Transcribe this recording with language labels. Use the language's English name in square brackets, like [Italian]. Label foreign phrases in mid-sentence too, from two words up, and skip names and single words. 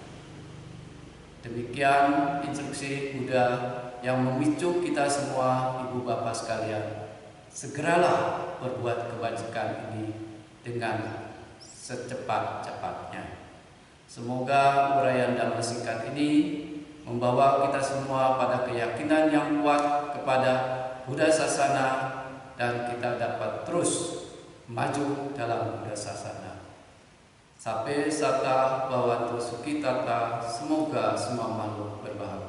[Indonesian] Demikian instruksi Buddha yang memicu kita semua, ibu bapak sekalian, segeralah berbuat kebajikan ini dengan secepat-cepatnya. Semoga uraian Dhamma singkat ini membawa kita semua pada keyakinan yang kuat kepada Buddha Sasana dan kita dapat terus maju dalam Buddha Sasana. [Pali] Sape sata bawantu sukitata, [Indonesian] semoga semua makhluk berbahagia.